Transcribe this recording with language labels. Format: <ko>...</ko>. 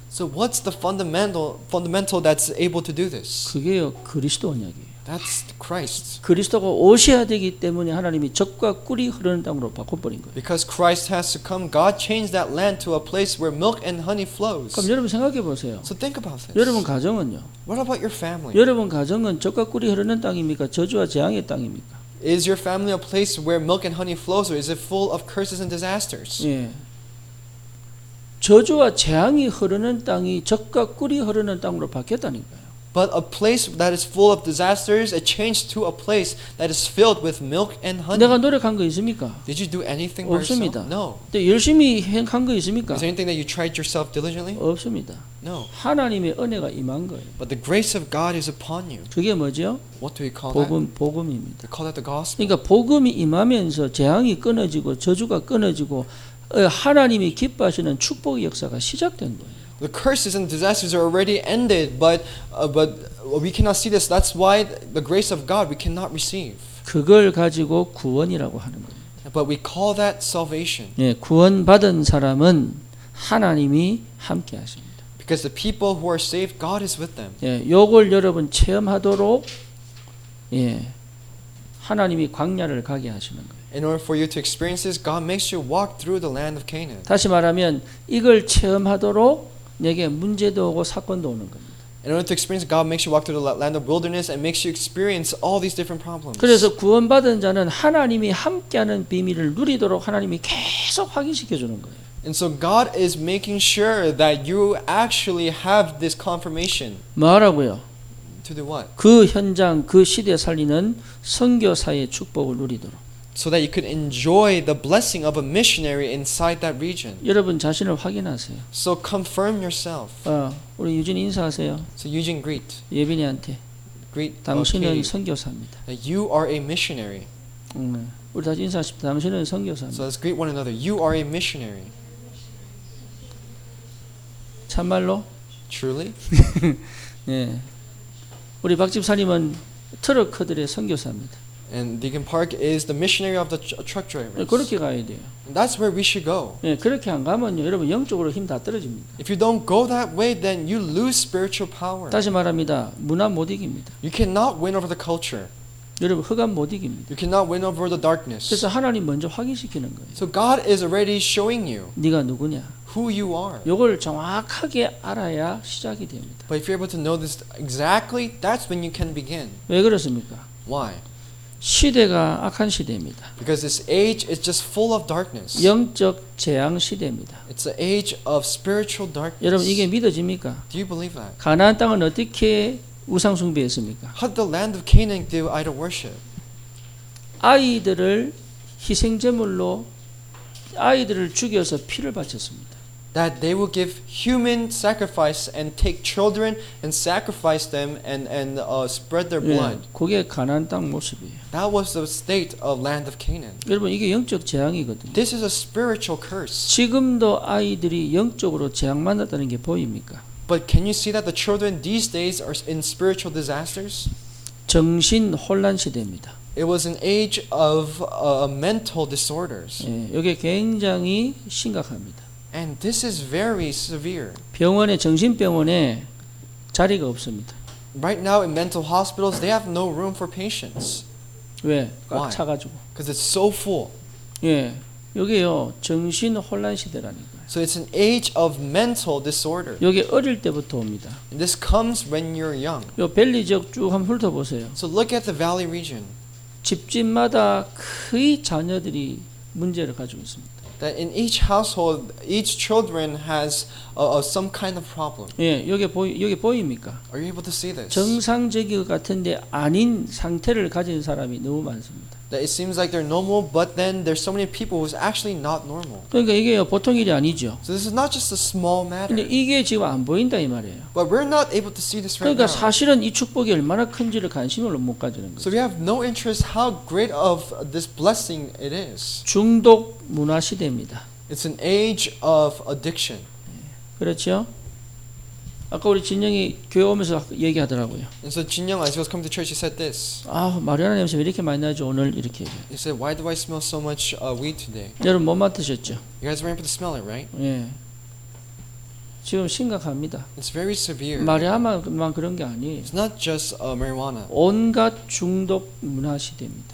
<en>So what's the fundamental that's able to do this?</en> <ko>그게요, 그리스도 언약이에요.</ko> <en>That's Christ.</en> <ko>그리스도가 오셔야 되기 때문에 하나님이 젖과 꿀이 흐르는 땅으로 바꿔버린 거예요.</ko> <en>Because Christ has to come, God changed that land to a place where milk and honey flows.</en> <ko>그럼 여러분 생각해 보세요.</ko> <en>So think about this.</en> <ko>여러분 가정은요?</ko> <en>What about your family?</en> <ko>여러분 가정은 젖과 꿀이 흐르는 땅입니까? 저주와 재앙의 땅입니까?</ko> <en>Is your family a place where milk and honey flows, or is it full of curses and disasters?</en> <ko>예. 저주와 재앙이 흐르는 땅이 젖과 꿀이 흐르는 땅으로 바뀌었다니까요.</ko> <en>But a place that is full of disasters, it changed to a place that is filled with milk and honey.</en> <ko>내가 노력한 거 있습니까?</ko> <en>Did you do anything by</en> <ko>없습니다.</ko> <en>yourself? No.</en> <ko>또 열심히 한 거 있습니까?</ko> <en>Is there anything that you tried yourself diligently?</en> <ko>없습니다.</ko> <en>No.</en> <ko>하나님의 은혜가 임한 거예요.</ko> <en>But the grace of God is upon you.</en> <ko>그게 뭐죠?</ko> <en>What do we call that?</en> <ko>복음입니다.</ko> <en>We call that the gospel.</en> <ko>그러니까 복음이 임하면서 재앙이 끊어지고 저주가 끊어지고 하나님이 기뻐하시는 축복의 역사가 시작된 거예요.</ko> <en>The curses and disasters are already ended, but we cannot see this. That's why the grace of God we cannot receive.</en> <ko>그걸 가지고 구원이라고 하는 거예요.</ko> <en>But we call that salvation.</en> <ko>예, 구원받은 사람은 하나님이 함께 하십니다.</ko> <en>Because the people who are saved, God is with them.</en> <ko>예, 요걸 여러분 체험하도록 예, 하나님이 광야를 가게 하시는 거예요.</ko> <en>In order for you to experience this, God makes you walk through the land of Canaan.</en> <ko>다시 말하면 이걸 체험하도록 내게 문제도 오고 사건도 오는 겁니다.</ko> <en>In order to experience, God makes you walk through the land of wilderness and makes you experience all these different problems.</en> <ko>그래서 구원받은 자는 하나님이 함께하는 비밀을 누리도록 하나님이 계속 확인시켜 주는 거예요.</ko> <en>And so God is making sure that you actually have this confirmation.</en> <ko>뭐라고요?</ko> <en>To do what?</en> <ko>그 현장, 그 시대 살리는 선교사의 축복을 누리도록.</ko> <en>So that you could enjoy the blessing of a missionary inside that region.</en> <ko>여러분 자신을 확인하세요.</ko> <en>So confirm yourself.</en> <ko>우리 유진 인사하세요.</ko> <en>So Eugene, greet.</en> <ko>예빈이한테.</ko> <en>Greet.</en> <ko>당신은</ko> <en>Katie.</en> <ko>선교사입니다.</ko> <en>You are a missionary.</en> <ko>우리 다시 인사하십시다. 당신은 선교사입니다.</ko> <en>So let's greet one another. You are a missionary.</en> <ko>참말로?</ko> <en>Truly?</en> <ko>예. 우리 박 집사님은 트럭커들의 선교사입니다.</ko> <en>And Deacon Park is the missionary of the truck drivers.</en> <ko>그렇게 가야 돼요.</ko> <en>That's where we should go.</en> <ko>예, 그렇게 안 가면요, 여러분 영적으로 힘 다 떨어집니다.</ko> <en>If you don't go that way, then you lose spiritual power.</en> <ko>다시 말합니다. 문화 못 이깁니다.</ko> <en>You cannot win over the culture.</en> <ko>여러분 흑암 못 이깁니다.</ko> <en>You cannot win over the darkness.</en> <ko>그래서 하나님 먼저 확인시키는 거예요.</ko> <en>So God is already showing you</en> <ko>네가 누구냐?</ko> <en>who you are.</en> <ko>요걸 정확하게 알아야 시작이 됩니다.</ko> <en>But if you're able to know this exactly, that's when you can begin.</en> <ko>왜 그렇습니까?</ko> <en>Why?</en> <ko>시대가 악한 시대입니다.</ko> <en>Because this age is just full of darkness.</en> <ko>영적 재앙 시대입니다.</ko> <en>It's the age of spiritual darkness.</en> <ko>여러분 이게 믿어집니까?</ko> <en>Do you believe that?</en> <ko>가나안 땅은 어떻게 우상 숭배했습니까?</ko> <en>How did the land of Canaan do idol worship?</en> <ko>아이들을 희생제물로 아이들을 죽여서 피를 바쳤습니다.</ko> <en>That they will give human sacrifice and take children and sacrifice them and spread their blood.</en> <ko>그게 가나안 땅 모습이에요.</ko> <en>That was the state of land of Canaan.</en> <ko>여러분 이게 영적 재앙이거든요.</ko> <en>This is a spiritual curse.</en> <ko>지금도 아이들이 영적으로 재앙만났다는 게 보입니까?</ko> <en>But can you see that the children these days are in spiritual disasters?</en> <ko>정신 혼란 시대입니다.</ko> <en>It was an age of mental disorders.</en> <ko>이게 굉장히 심각합니다.</ko> <en>And this is very severe.</en> <ko>병원에 정신병원에 자리가 없습니다.</ko> <en>Right now in mental hospitals, they have no room for patients.</en> <ko>왜?</ko> <en>Why?</en> <ko>꽉 차가지고.</ko> <en>Because it's so full.</en> <ko>예, 여기요 정신 혼란 시대라는 거예요.</ko> <en>So it's an age of mental disorder.</en> <ko>여기 어릴 때부터 옵니다.</ko> <en>And this comes when you're young.</en> <ko>요 밸리 지역 쭉 한번 훑어보세요.</ko> <en>So look at the valley region.</en> <ko>집집마다 거의 자녀들이 문제를 가지고 있습니다.</ko> <en>That in each household, each children has some kind of problem.</en> <ko>예, 여기 보입니까?</ko> <en>Are you able to see this?</en> <ko>정상적인 것 같은데 아닌 상태를 가진 사람이 너무 많습니다.</ko> <en>That it seems like they're normal, but then there's so many people who's actually not normal.</en> <ko>그러니까 이게 보통 일이 아니죠.</ko> <en>So this is not just a small matter.</en> <ko>근데 이게 지금 안 보인다 이 말이에요.</ko> <en>But we're not able to see this right</en> <ko>그러니까</ko> <en>now.</en> <ko>사실은 이 축복이 얼마나 큰지를 관심을 못 가지는</ko> <en>So</en> <ko>거죠.</ko> <en>we have no interest how great of this blessing it is.</en> <ko>중독 문화 시대입니다.</ko> <en>It's an age of addiction.</en> <ko>그렇죠? 아까 우리 진영이 교회 오면서 얘기하더라고요.</ko> <en>And so Jin Young, as he was coming to church, he said this.</en> <ko>아, 마리아나 냄새 왜 이렇게 많이 나죠 오늘 이렇게.</ko> <en>He said, "Why do I smell so much weed today?"</en> <ko>여러분 못 맡으셨죠?</ko> <en>You guys were able to smell it, right?</en> <ko>예. 지금 심각합니다.</ko> <en>It's very severe.</en> <ko>마리아만 그런 게 아니에요.</ko> <en>It's not just marijuana,</en> <ko>온갖 중독 문화 시대입니다.</ko>